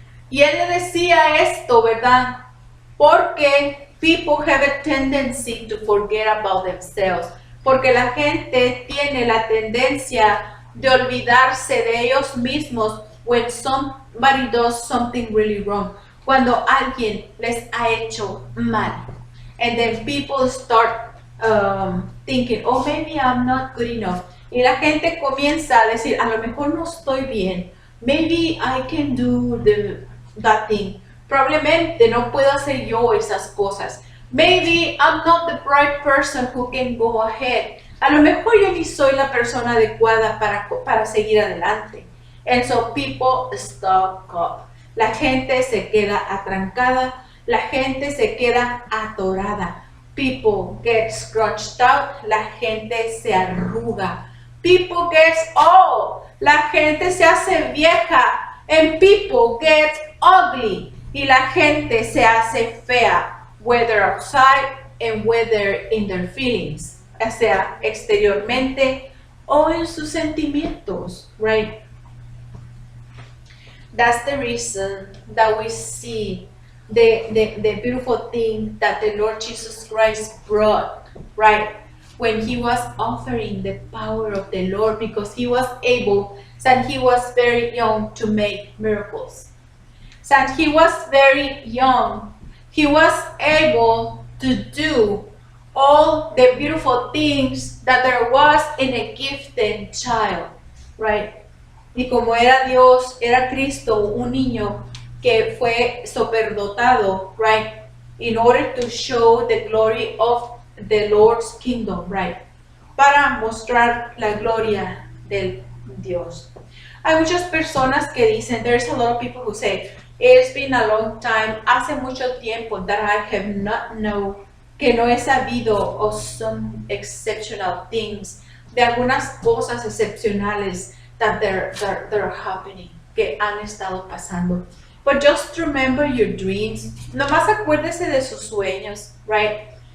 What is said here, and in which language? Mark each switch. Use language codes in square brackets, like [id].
[es] Y él le decía esto, ¿verdad? [en] Porque people have a tendency to forget about themselves. [es] Porque la gente tiene la tendencia de olvidarse de ellos mismos [en] when somebody does something really wrong. [es] Cuando alguien les ha hecho mal. [en] And then people start thinking, oh, maybe I'm not good enough. [es] Y la gente comienza a decir, a lo mejor no estoy bien. [en] Maybe I can do that thing. [es] Probablemente no puedo hacer yo esas cosas. [en] Maybe I'm not the right person who can go ahead. [es] A lo mejor yo ni soy la persona adecuada para seguir adelante. [en] And so people stop up. [es] La gente se queda atrancada. La gente se queda atorada. [en] People get scratched out. [es] La gente se arruga. [en] People get old. [es] La gente se hace vieja. [en] And people get ugly. [es] Y la gente se hace fea. [en] Whether outside and whether in their feelings. [es] O sea, exteriormente o en sus sentimientos. [en] Right? That's the reason that we see the beautiful thing that the Lord Jesus Christ brought, right? When he was offering the power of the Lord, because he was able, and he was very young to make miracles. And he was very young. He was able to do all the beautiful things that there was in a gifted child, right? [es] Y como era Dios, era Cristo, un niño que fue superdotado, right? [en] In order to show the glory of the Lord's kingdom, right? [es] Para mostrar la gloria del Dios. Hay muchas personas que dicen, [en] there's a lot of people who say, it's been a long time, [es] hace mucho tiempo [en] that I have not known, [es] que no he sabido [en] of some exceptional things, [es] de algunas cosas excepcionales [en] that they're happening, [es] que han estado pasando. [en] But just remember your dreams. [es] Nomás acuérdese de sus sueños, right?